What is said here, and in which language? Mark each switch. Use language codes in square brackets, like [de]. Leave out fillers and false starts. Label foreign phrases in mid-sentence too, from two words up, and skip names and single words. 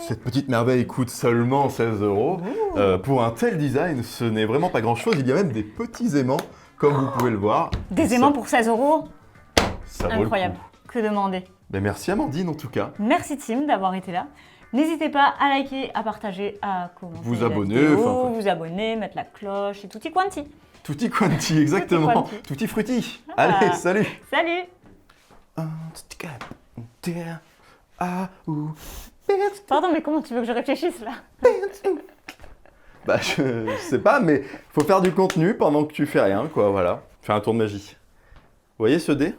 [fr] Cette petite merveille coûte seulement 16 €. Pour un tel design, ce n'est vraiment pas grand-chose. Il y a même des petits aimants, comme vous pouvez le voir. Des Ça- aimants pour 16 €, ça vaut le incroyable. coup. Que demander. Ben, merci Amandine en tout cas. Merci Tim d'avoir été là. N'hésitez pas à liker, à partager, à commenter. Vous la abonner, vidéo, enfin, quoi. vous abonner, mettre la cloche et [it] tutti quanti. Tutti quanti, exactement. quanti. Tutti frutti. [fr] Ah. Allez, salut. Salut. Pardon, mais comment tu veux que je réfléchisse là? Bah, je sais pas, mais faut faire du contenu pendant que tu fais rien, quoi, voilà. Faire un tour de magie. Vous voyez ce dé?